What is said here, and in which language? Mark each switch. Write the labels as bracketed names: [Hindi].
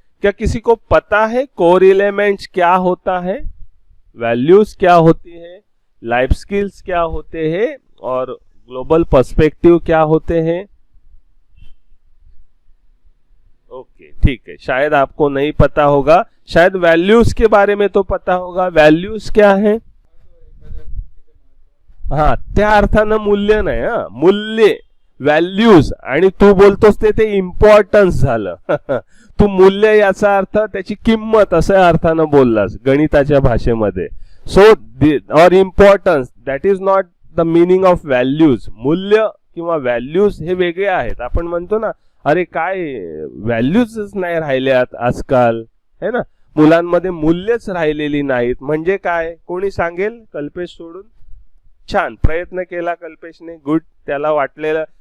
[Hindi] क्या किसी को पता है कोर एलिमेंट्स क्या होता है, वैल्यूज क्या होती है, लाइफ स्किल्स क्या होते हैं, और ग्लोबल पर्सपेक्टिव क्या होते हैं? ओके, ठीक है। शायद आपको नहीं पता होगा, शायद वैल्यूज के बारे में तो पता होगा। वैल्यूज क्या है? [Marathi] हा, त्या अर्थानं मूल्य नाही, हा मूल्य, व्हॅल्यूज, आणि तू बोलतोस ते इम्पॉर्टन्स झालं. तू मूल्य याचा अर्थ त्याची किंमत असं अर्थानं बोललास गणिताच्या भाषेमध्ये. [English] So or importance, that is not the meaning of values. [Marathi] मूल्य किंवा व्हॅल्यूज हे वेगळे आहेत. आपण म्हणतो ना, अरे काय व्हॅल्यूजच नाही राहिल्यात आजकाल, है ना, मुलांमध्ये मूल्यच राहिलेली नाहीत. म्हणजे काय, कोणी सांगेल? कल्पेश सोडून. छान प्रयत्न केला कल्पेशने, गुड, त्याला वाटलेलं.